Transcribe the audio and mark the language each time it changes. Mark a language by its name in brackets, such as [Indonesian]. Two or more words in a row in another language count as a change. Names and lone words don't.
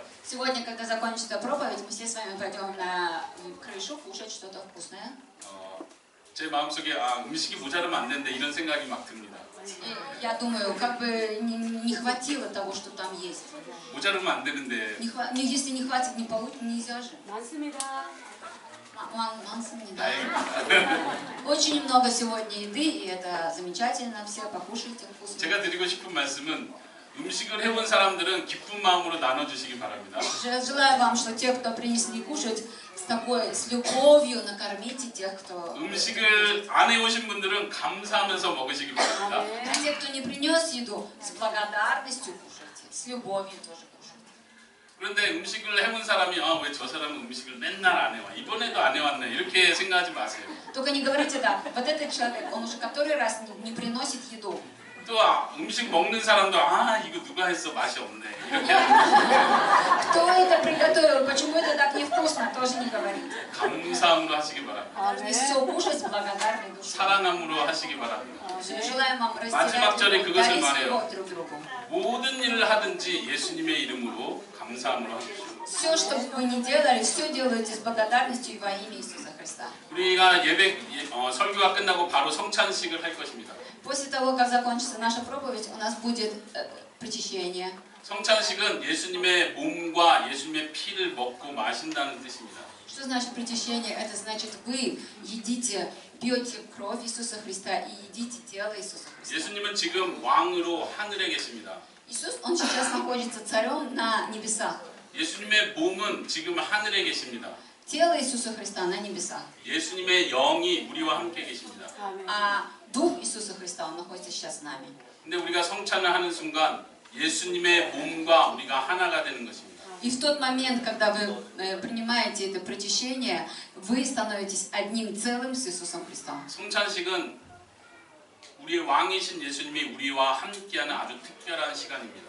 [Russian] Сегодня, когда закончится проповедь, мы все с вами пойдем на крышу кушать что-то вкусное. [Korean] 제 ма음속에 음식이 모자르면 안 되는데 이런 생각이 막 듭니다. [Russian] И я думаю, как бы не хватило того, что там есть. [Korean] 모자르면 안 되는데 [Russian] Если не хватит, нельзя же. [Korean] 많습니다. 다행입니다. [Russian] Очень много сегодня еды, и это замечательно. Все покушайте вкусно. [Korean] 제가 드리고 싶은 말씀은 음식을 해본 사람들은 기쁜 마음으로 나눠주시기 바랍니다. [Russian] Я желаю вам, что те, кто принесли кушать, с любовью накормите тех, кто... [Korean] 음식을 안 해오신 분들은 감사하면서 먹으시기 바랍니다. [Russian] А те, кто не принес еду, с благодарностью кушайте, с любовью тоже кушайте. [Korean] 그런데 음식을 해본 사람이 왜 저 사람은 음식을 맨날 안 해와 이번에도 안 해왔네 이렇게 생각하지 마세요. [Russian] Только не говорите так, вот этот человек, он уже который раз не приносит еду. [Korean] 또 음식 먹는 사람도 이거 누가 했어 맛이 없네 이렇게 [Russian] Кто это приготовил, почему это так невкусно, тоже не говорите. [Korean] 감사함으로 하시기 바랍니다. [Russian] Должны все кушать с благодарной душой. [Korean] 사랑함으로 하시기 바랍니다. [Russian] Желаем вам [Korean] 마지막 절에 [Russian] разделять, [Korean] 그것을 [Russian] дарить [Korean] 말해요. [Russian] любовь друг другу. [Korean] 모든 일을 하든지 예수님의 이름으로 감사함으로 하십시오. [Russian] Все, что бы вы ни делали, все делайте с благодарностью и во имя Иисуса Христа. [Korean] 우리가 설교가 끝나고 바로 성찬식을 할 것입니다. [Russian] После того, как закончится наша проповедь, у нас будет причащение. [Korean] 성찬식은 예수님의 몸과 예수님의 피를 먹고 마신다는 뜻입니다. [Russian] Что значит причащение? Это значит, вы едите, пьете кровь Иисуса Христа и едите тело Иисуса Христа. [Korean] 예수님은 지금 왕으로 하늘에 계십니다. [Russian] Иисус, Он сейчас находится царем на небесах. [Korean] 예수님의 몸은 지금 하늘에 계십니다. [Russian] Тело Иисуса Христа на небесах. [Korean] 예수님의 영이 우리와 함께 계십니다. 아멘. [Russian] А Дух Иисуса Христа, Он находится сейчас с нами. [Korean] 근데 우리가 성찬을 하는 순간 예수님의 몸과 우리가 하나가 되는 것입니다. [Russian] И в тот момент, когда вы принимаете это причащение, вы становитесь одним целым с Иисусом Христом. [Korean] 성찬식은 우리의 왕이신 예수님이 우리와 함께하는 아주 특별한 시간입니다.